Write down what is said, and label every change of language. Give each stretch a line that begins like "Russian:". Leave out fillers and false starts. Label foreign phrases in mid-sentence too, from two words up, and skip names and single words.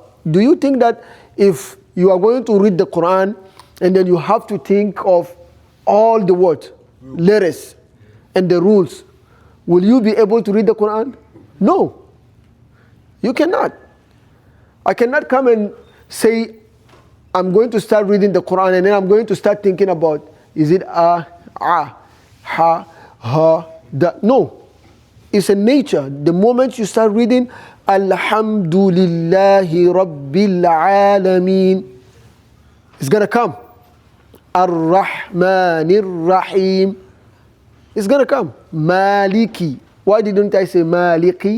English: Do you think that if you are going to read the Quran and then you have to think of all the what? Letters and the rules, will you be able to read the Quran? No. You cannot. I cannot come and say, I'm going to start reading the Quran and then I'm going to start thinking about, is it ha, ha, da? No. It's a nature. The moment you start reading,
Arabic: الحمد لله رب العالمين,
English: it's going to come.
Arabic: الرحمن الرحيم,
English: it's going to come. Maliki. Why didn't I say Maliki?